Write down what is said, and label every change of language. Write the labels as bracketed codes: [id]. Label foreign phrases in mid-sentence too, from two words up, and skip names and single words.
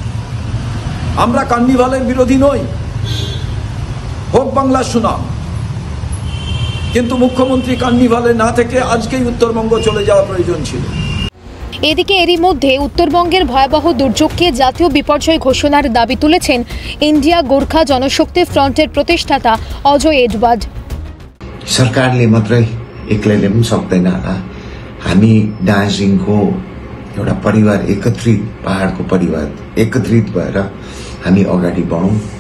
[bn] আমরা কার্নিভালের বিরোধী নই, হোক বাংলার সুনাম, কিন্তু মুখ্যমন্ত্রী কার্নিভালে না থেকে আজকেই উত্তরবঙ্গ চলে যাওয়া প্রয়োজন ছিল। এদিকে এরই মধ্যে উত্তরবঙ্গের ভয়াবহ দুর্যোগকে জাতীয় বিপর্যয় ঘোষণার দাবি তুলেছেন इन्डिया गोर्खा जनशक्ति ফ্রন্টের প্রতিষ্ঠাতা अजय एडवर्ड। [ne] सरकारले मात्रै एक्लैले पनि सक्दैन होला। हामी दार्जिलिङको एउटा परिवार, एकत्रित पहाडको परिवार एकत्रित भएर हामी अगाडि बढौँ।